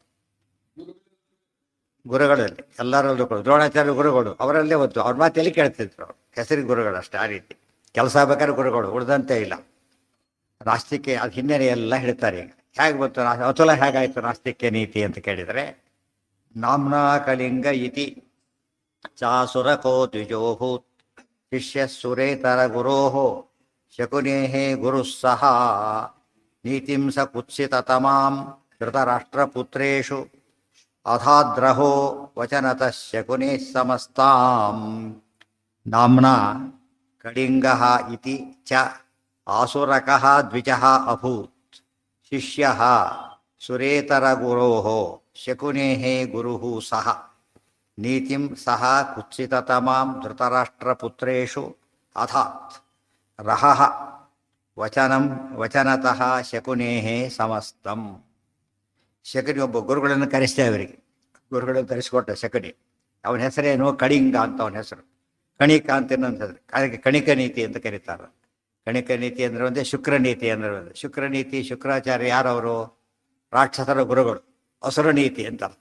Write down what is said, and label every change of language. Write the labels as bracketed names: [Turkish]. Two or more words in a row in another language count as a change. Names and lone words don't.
[Kannada] ಗುರುಗಳಲ್ಲಿ ಎಲ್ಲರಲ್ಲೂ ಕೂಡ ದ್ರೋಣಾಚಾರ್ಯ ಗುರುಗಳು ಅವರಲ್ಲೇ ಒತ್ತು, ಅವ್ರ ಮಾತೆಲ್ಲಿ ಕೇಳ್ತಿದ್ರು, ಹೆಸರಿಗೆ ಗುರುಗಳು ಅಷ್ಟೇ. ಆ ರೀತಿ ಕೆಲಸ ಬೇಕಾದ್ರೆ ಗುರುಗಳು, ಉಳಿದಂತೆ ಇಲ್ಲ. ನಾಸ್ತಿಕ್ಯ ಅದು ಹಿನ್ನೆಲೆ ಎಲ್ಲ ಹೇಳ್ತಾರೆ. ಈಗ ಹೇಗೆ ಬಂತು ಅತುಲ, ಹೇಗಾಯಿತು ನಾಸ್ತಿಕ್ಯ ನೀತಿ ಅಂತ ಕೇಳಿದರೆ, [Sanskrit] ನಾಮ್ನಾ ಕಲಿಂಗ ಇತಿ ಚಾಸುರಕೋ ದ್ವಿಜೋಭೂತ್ ಶಿಷ್ಯ ಸುರೇತರ ಗುರೋಃ ಶಕುನೇಃ ಗುರುಃ ಸಹ ನೀತಿಂ ಸ ಕುತ್ಸಿತತಮಾಂ ಧೃತರಾಷ್ಟ್ರಪುತ್ರೇಷು ಅಧಾದ್ರಹೋ ವಚನತಃ ಶಕುನೇಃ ಸಮಸ್ತಾಂ. ನಾಮ್ನಾ ಕಳಿಂಗಃ ಇತಿ ಚ ಆಸುರಕಃ ದ್ವಿಜಃ ಅಭೂತ್ ಶಿಷ್ಯಃ ಸುರೇತರ ಗುರೋಃ ಶಕುನೇಃ ಗುರುಃ ಸಹ. ನೀತಿಂ ಸಹ ಕುತ್ಸಿತತಮಾಂ ಧೃತರಾಷ್ಟ್ರಪುತ್ರೇಷು ಅಥಾತ್ ರಹಃ ವಚನಂ ವಚನತಃ ಶಕುನೇಃ ಸಮಸ್ತಂ. [Kannada] ಶಕುನಿ ಒಬ್ಬ ಗುರುಗಳನ್ನು ಕರೆಸ್ತಾ ಇವರಿಗೆ, ಗುರುಗಳನ್ನು ಕರೆಸಿಕೊಟ್ಟ ಶಕುನಿ. ಅವನ ಹೆಸರೇನು? ಕಳಿಂಗ ಅಂತ ಅವನ ಹೆಸರು. ಕಣಿಕ ಅಂತ ಇನ್ನೊಂದು ಹೆಸರು, ಅದಕ್ಕೆ ಕಣಿಕ ನೀತಿ ಅಂತ ಕರೀತಾರೆ. ಕಣಿಕ ನೀತಿ ಅಂದರೆ ಒಂದೇ, ಶುಕ್ರ ನೀತಿ ಅಂದರೆ ಒಂದೇ. ಶುಕ್ರ ನೀತಿ, ಶುಕ್ರಾಚಾರ್ಯ ಯಾರವರು? ರಾಕ್ಷಸರ ಗುರುಗಳು, ಅಸುರ ನೀತಿ ಅಂತ ಅರ್ಥ.